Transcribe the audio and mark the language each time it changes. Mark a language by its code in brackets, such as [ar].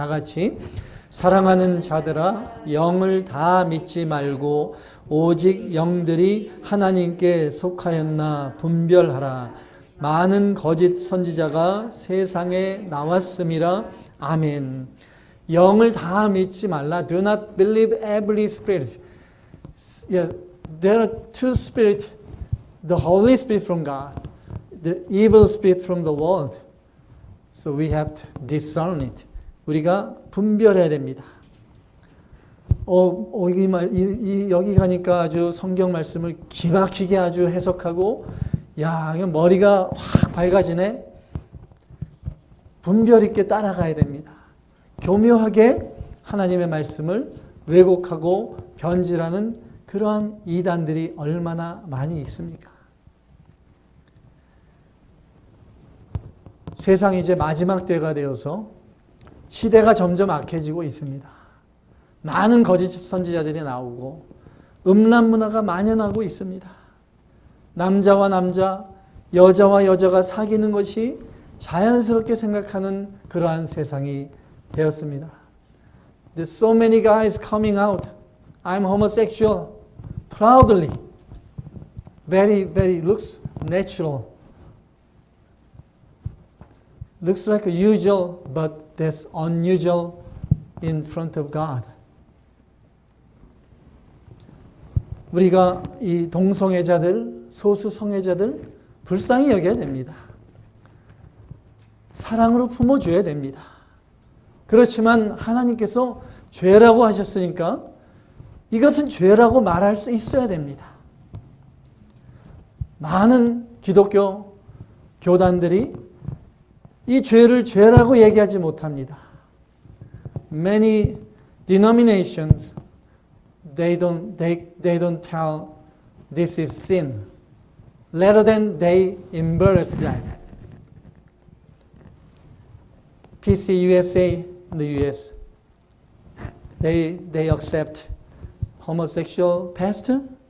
[ko] 다 같이 사랑하는 자들아 영을 다 믿지 말고 오직 영들이 하나님께 속하였나 분별하라. 많은 거짓 선지자가 세상에 나왔음이라. 아멘. 영을 다 믿지 말라. [en] Do not believe every spirit. Yeah, there are two spirits. The Holy Spirit from God. The evil spirit from the world. So we have to discern it. [ko] 우리가 분별해야 됩니다. 여기 가니까 아주 성경 말씀을 기막히게 아주 해석하고, 머리가 확 밝아지네. 분별 있게 따라가야 됩니다. 교묘하게 하나님의 말씀을 왜곡하고 변질하는 그러한 이단들이 얼마나 많이 있습니까? 세상이 이제 마지막 때가 되어서 시대가 점점 악해지고 있습니다. 많은 거짓 선지자들이 나오고 음란 문화가 만연하고 있습니다. 남자와 남자, 여자와 여자가 사귀는 것이 자연스럽게 생각하는 그러한 세상이 되었습니다. [en] There's so many guys coming out. I'm homosexual. Proudly. Very looks natural. Looks like usual, but that's unusual in front of God. [ko] 우리가 이 동성애자들, 소수성애자들 불쌍히 여겨야 됩니다. 사랑으로 품어줘야 됩니다. 그렇지만 하나님께서 죄라고 하셨으니까 이것은 죄라고 말할 수 있어야 됩니다. 많은 기독교 교단들이 이 죄를 죄라고 얘기하지 못합니다. [en] Many denominations, they don't tell this is sin. Rather than they embrace that. PC USA in the US, they accept homosexual pastor.